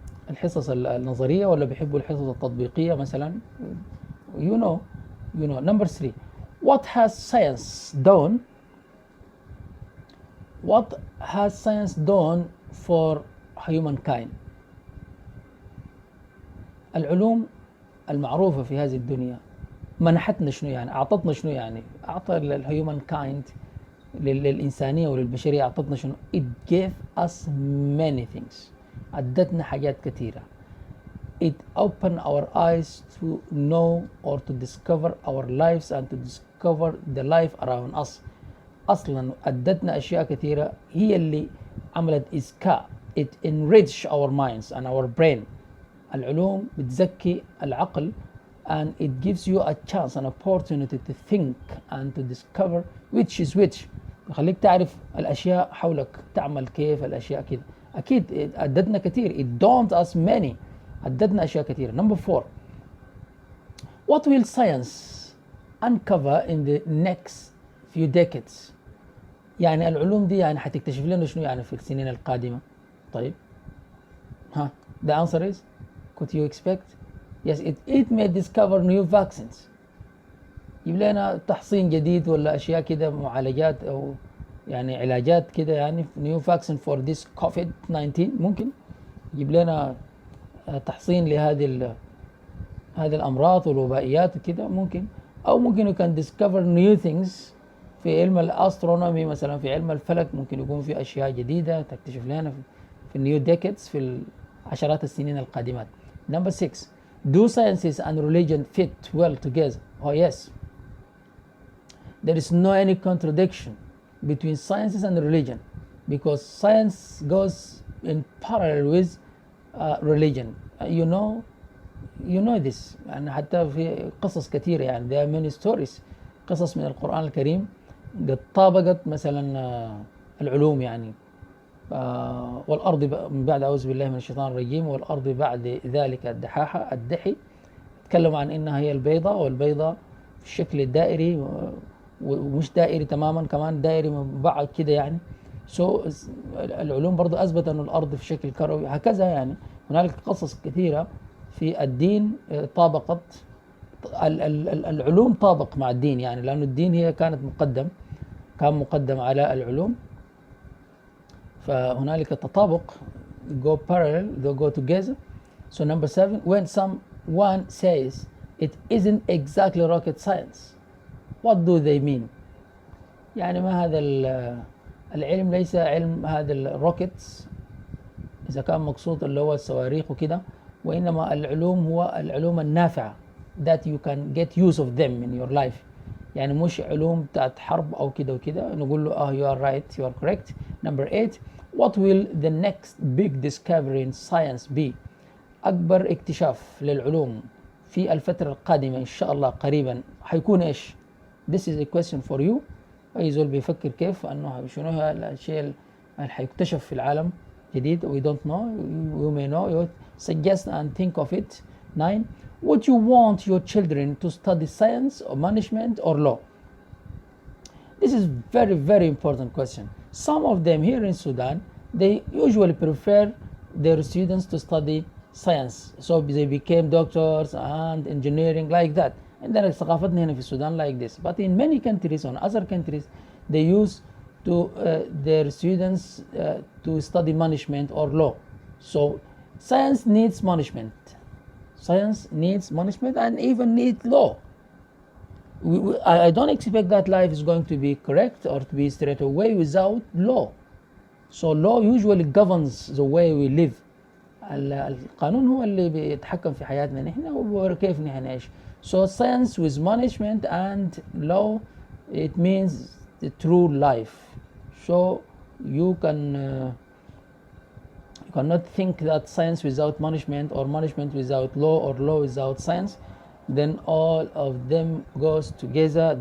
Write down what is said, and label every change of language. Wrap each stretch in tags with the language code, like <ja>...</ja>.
<ar>الحصص النظرية ولا بيحبوا الحصص التطبيقية مثلا.</ar> <en>you know number 3, what has science done for humankind.</en> <ar>العلوم المعروفة في هذه الدنيا منحتنا شنو يعني، أعطتنا شنو يعني، أعطى الهيومن كايند للإنسانية وللبشرية أعطتنا شنو.</ar> <en>it gave us many things.</en> <ar>أدتنا حاجات كثيرة.</ar> <en>it opened our eyes to know or to discover our lives and to discover the life around us.</en> <ar>أصلا أدتنا أشياء كثيرة هي اللي عملت إذكاء.</ar> <en>it enriched our minds and our brain.</en> <ar>العلوم بتزكي العقل</ar> <en>and it gives you a chance an opportunity to think and to discover which is which.</en> <ar>يخليك تعرف الأشياء حولك تعمل كيف الأشياء كده. أكيد أدتنا كثير.</ar> <en>it don't us many.</en> <ar>أدتنا أشياء كثيرة.</ar> <en>number 4, what will science uncover in the next few decades.</en> <ar>يعني العلوم دي يعني حتكتشف لنا شنو يعني في السنين القادمة. طيب</ar> <en>the answer is, could you expect? yes, it may discover new vaccines.</en> <ar>يجيب لنا تحصين جديد ولا أشياء كده، معالجات أو يعني علاجات كده، يعني</ar> <en>new vaccine for this COVID-19.</en> <ar>ممكن يجيب لنا تحصين لهذه الأمراض والوبائيات وكده ممكن. أو ممكن</ar> <en>you can discover new things</en> <ar>في علم الأسترونومي مثلا، في علم الفلك ممكن يكون في أشياء جديدة تكتشف لنا في</ar> <en>new decades،</en> <ar>في عشرات السنين القادمات.</ar> <en>number 6, do sciences and religion fit well together. oh yes, there is no any contradiction between sciences and religion, because science goes in parallel with religion. you know this.</en> <ar>يعني حتى في قصص كثيرة، يعني</ar> <en>there are many stories،</en> <ar>قصص من القرآن الكريم قد طابقت مثلا العلوم يعني. والأرض من بعد أعوذ بالله من الشيطان الرجيم، والأرض بعد ذلك الدحي. تكلم عن إنها هي البيضة، والبيضة في الشكل الدائري ومش دائري تماما، كمان دائري مبعد كده يعني. العلوم برضو أثبت أن الأرض في شكل كروي، هكذا يعني. هنالك قصص كثيرة في الدين طابقت العلوم، طابق مع الدين يعني، لأن الدين هي كان مقدم على العلوم. فهنالك تطابق،</ar> <en>go parallel, they go together. so number 7, when someone says it isn't exactly rocket science, what do they mean.</en> <ar>يعني ما هذا العلم ليس علم هذا الروكيتس إذا كان مقصود اللي هو الصواريخ وكده، وإنما العلوم هو العلوم النافعة</ar> <en>that you can get use of them in your life.</en> <ar>يعني مش علوم بتاعت حرب أو كده وكده نقول له</ar> <en>you are right, you are correct. number 8, what will the next big discovery in science be.</en> <ar>أكبر اكتشاف للعلوم في الفترة القادمة إن شاء الله قريبا حيكون إيش.</ar> <en>this is a question for you.</en> <ar>أي زول بيفكر كيف أنه شنو هو الشيء اللي حيكتشف في العالم جديد.</ar> <en>we don't know, you may know, you suggest and think of it. 9, would you want your children to study science or management or law. this is very, very important question. some of them here in Sudan, they usually prefer their students to study science, so they became doctors and engineering like that.</en> <ar>عندنا ثقافتنا هنا في السودان</ar> <en>like this. but in many countries, on other countries, they use to their students to study management or law. so science needs management. Science needs management and even needs law. I don't expect that life is going to be correct or to be straight away without law. so law usually governs the way we live.</en> <ar>القانون هو اللي بيتحكم في حياتنا نحن وكيف نحن نعيش.</ar> <en>so science with management and law, it means the true life. so you cannot think that science without management or management without law or law without science, then all of them goes together.</en>